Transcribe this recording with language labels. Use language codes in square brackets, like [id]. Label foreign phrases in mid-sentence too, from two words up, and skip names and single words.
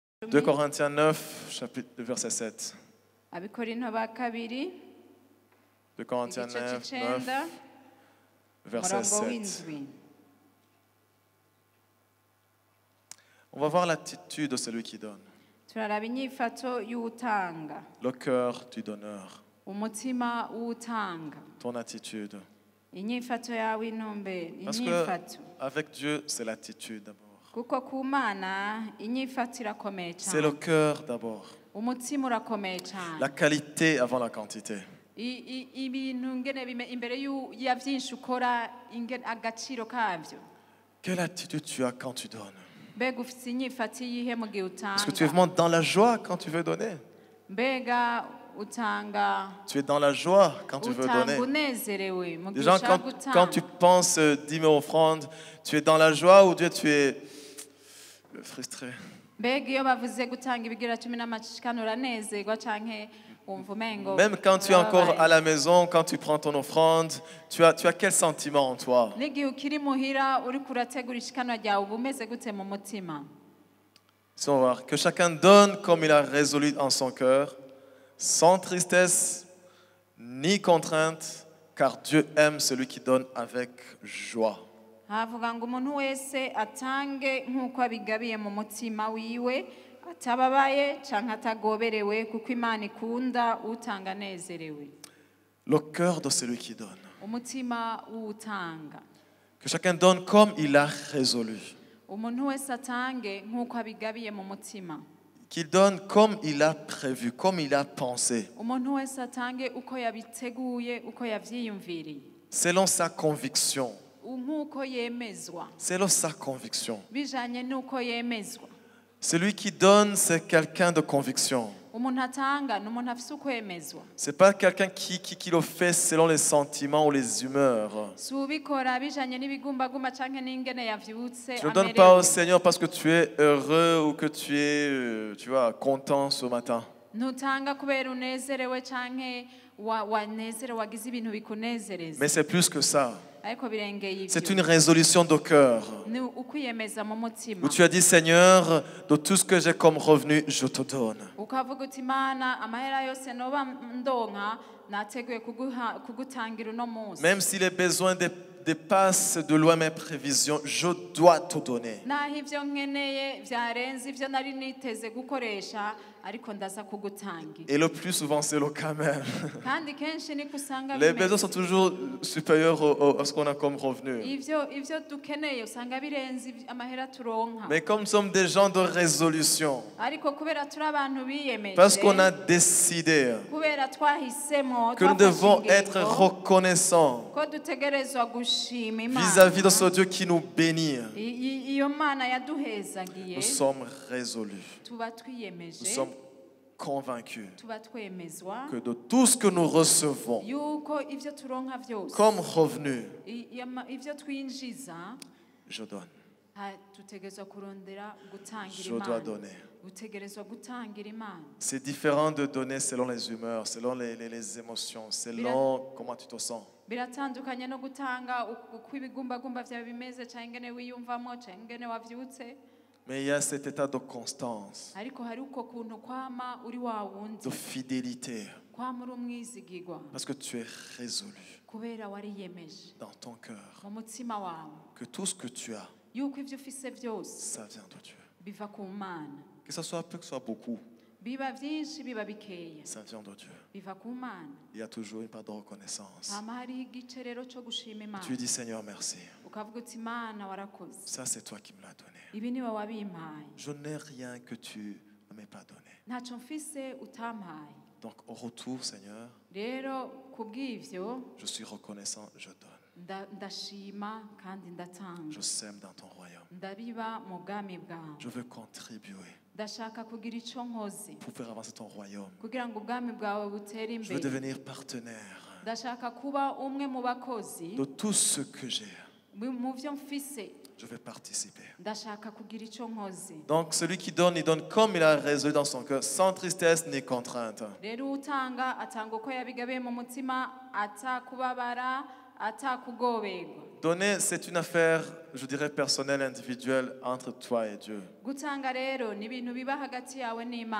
[fr] 2 Corinthiens 9, chapitre, verset 7. [rn] Abikorinto ba kabiri [fr] 2 Corinthiens [rn] igice 9, c'icenda [fr] 9, verset [rn] umurongo 7. w'indwi. [fr] On va voir l'attitude de celui qui donne. [rn] Turaraba inyifato y'utanga, [fr] Le cœur du donneur. [rn] umutima w'utanga, [fr] Ton attitude. [rn] inyifato yawe intumbero, [fr] Parce [rn] inyifato. [fr] qu'avec Dieu, c'est l'attitude d'abord. [rn] Kuko ku Mana inyifato irakomeye [fr] C'est le [rn] cyane, [fr] cœur d'abord. [rn] umutima urakomeye cyane. [fr] La qualité avant la quantité. [rn] Ibintu ngene imbere ya byinshi ukora agaciro kavyo. [fr] Quelle attitude tu as quand tu donnes? [rn] Mbega ufite inyifato yihe mu gihe [fr] Est-ce que tu es [rn] utanga? [fr] vraiment dans la joie quand tu veux donner? [rn] Mbega utanga [fr] Tu es dans la joie quand tu veux donner. [rn] utanga unezerewe mu gihe [fr] Déjà, [rn] ushaka [fr] quand tu [rn] gutanga. [fr] penses 10 000 offrandes, tu es dans la joie ou tu es frustré? [rn] Mbega iyo bavuze gutanga ibigira 10 n'amashikano uranezerwa canke wumva umengo [fr] Même quand tu es encore à la maison, quand tu prends ton offrande, tu as quel sentiment en toi? [rn] n'igihe ukiri muhira uri kurategura ishikano ryawe uba umeze gute mu mutima? [fr] Si on va voir, que chacun donne comme il a résolu en son cœur, sans tristesse ni contrainte, car Dieu aime celui qui donne avec joie. [rn] havuga ngo umuntu wese atange nk'uko abigabiye mu mutima wiwe atababaye canke atagoberewe kuko Imana ikunda utanga anezerewe. [fr] Le cœur de celui qui donne. [rn] Umutima w'utanga, [fr] Que chacun donne comme il a résolu. [rn] umuntu wese atange nk'uko abigabiye mu mutima, [fr] Qu'il donne comme il a prévu, comme il a pensé, [rn] umuntu wese atange uko yabiteguye uko yavyiyumviriye, [fr] selon sa conviction. [rn] nk'uko yemezwa, [fr] Selon sa conviction. [rn] bijanye n'uko yemezwa. [fr] Celui qui donne, c'est quelqu'un de conviction. [rn] Umuntu atanga ni umuntu afise uko yemezwa, [fr] C'est pas quelqu'un qui le fait selon les sentiments ou les humeurs. [rn] si ubikora bijanye n'ibigumbagumba canke n'ingene yavyutse [fr] Tu ne donnes pas au [rn] amerewe. [fr] Seigneur parce que tu es heureux ou que tu es, tu vois, content ce matin. [rn] Ntutanga kubera unezerewe canke wanezerewe wagize ibintu bikunezereza, [fr] Mais c'est plus que ça. [rn] ariko birengeye [fr] C'est [rn] ivyo [fr] une résolution de cœur. [rn] ni ukwiyemeza mu mutima, [fr] Où tu as dit, Seigneur, de tout ce que j'ai comme revenu, je te donne. [rn] ukavuga uti Imana amahera yose noba ndonka nateguye kugutangira uno munsi, [fr] Même si les besoins dépassent de loin mes prévisions, je dois te donner. [rn] naho ivyo nkeneye vyarenze ivyo nari niteze gukoresha ariko ndaza kugutangira. [fr] Et le plus souvent, c'est le cas même. [rn] Kandi kenshi niko usanga [fr] Les besoins [rn] bimeze. [fr] sont toujours supérieurs à ce qu'on a comme revenu. [rn] Ivyo dukeneye usanga birenze amahera turonka, [fr] Mais comme nous sommes des gens de résolution, [rn] ariko kubera turi abantu biyemeje, [fr] parce qu'on a décidé [rn] kubera twahisemo [fr] que nous devons être reconnaissants [rn] ko dutegerezwa gushima Imana [fr] vis-à-vis de ce Dieu qui nous bénit, [rn] iyo Mana yaduhezagiye, [fr] nous sommes résolus, [rn] tuba [fr] nous [rn] twiyemeje, [fr] sommes convaincus [rn] tuba twemezwa [fr] que de tout ce que nous recevons [rn] yuko ivyo turonka vyose [fr] comme revenu, [rn] ivyo twinjiza [fr] je donne, [rn] tutegerezwa kurondera gutangira [fr] je dois [rn] Imana, [fr] donner. [rn] utegerezwa gutangira Imana. [fr] C'est différent de donner selon les humeurs, selon les émotions, selon comment tu te sens. [rn] Biratandukanye no gutanga uko ibigumbagumba vyawe bimeze canke ingene wiyumvamo canke ingene wavyutse, [fr] Mais il y a cet état de constance, [rn] ariko hari uko kuntu kwama uri wa wundi, [fr] de fidélité, [rn] kwama uri umwizigirwa [fr] parce que tu es résolu [rn] kubera wariyemeje [fr] dans ton cœur [rn] mu mutima wawe [fr] que tout ce que tu as, [rn] yuko ivyo ufise vyose [fr] ça vient de Dieu. [rn] biva ku Mana, [fr] Que ça soit peu, que ce soit beaucoup, [rn] biba vyinshi biba bikeya [fr] ça vient de Dieu. [rn] biva ku Mana. [fr] Il y a toujours une part de reconnaissance. [rn] Hama hariho igice rero co gushima Imana, [fr] Tu dis, Seigneur, merci. [rn] ukavuga uti Mana warakoze, [fr] Ça, c'est toi qui me l'as donné. [rn] ibi niwe wabimpaye, [fr] Je n'ai rien que tu ne m'aies pas donné. [rn] ntaco mfise utampaye. [fr] Donc, au retour, Seigneur, [rn] Rero kubw'ivyo [fr] je suis reconnaissant, je donne. [rn] ndashima kandi ndatanga, [fr] Je sème dans ton royaume. [rn] ndabiba mu bwami bwawe, [fr] Je veux contribuer [rn] ndashaka kugira ico nkoze [fr] pour faire avancer ton royaume. [rn] kugira ngo ubwami bwawe butere [fr] Je veux [rn] imbere, [fr] devenir partenaire [rn] ndashaka kuba umwe mu bakozi [fr] de tout ce que j'ai. [rn] mu vyo mfise, [fr] Je vais participer. [rn] ndashaka kugira ico nkoze. [fr] Donc, celui qui donne, il donne comme il a résolu dans son cœur, sans tristesse ni contrainte. [rn] Rero utanga atanga uko yabigabiye mu mutima, atakubabara atakugoberwa. [fr] Donner, c'est une affaire, je dirais, personnelle, individuelle, entre toi et Dieu. [rn] Gutanga rero ni ibintu biba hagati yawe n'Imana.